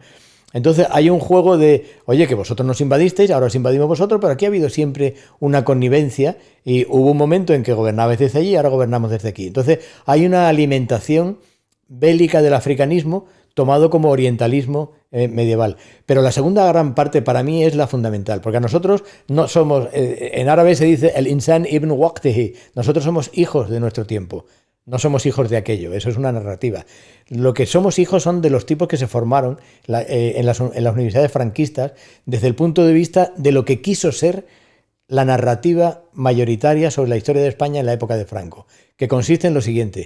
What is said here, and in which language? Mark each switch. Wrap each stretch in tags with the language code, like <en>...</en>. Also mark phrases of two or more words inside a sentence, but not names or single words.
<es>Entonces hay un juego de, oye, que vosotros nos invadisteis, ahora os invadimos vosotros, pero aquí ha habido siempre una connivencia y hubo un momento en que gobernabais desde allí y ahora gobernamos desde aquí. Entonces hay una alimentación bélica del africanismo tomado como orientalismo medieval. Pero la segunda gran parte para mí es la fundamental, porque a nosotros no somos, en árabe se dice el</es> <ar>إنسان ابن وقته,</ar> <es>nosotros somos hijos de nuestro tiempo. No somos hijos de aquello, eso es una narrativa. Lo que somos hijos son de los tipos que se formaron en las universidades franquistas desde el punto de vista de lo que quiso ser la narrativa mayoritaria sobre la historia de España en la época de Franco, que consiste en lo siguiente.</es>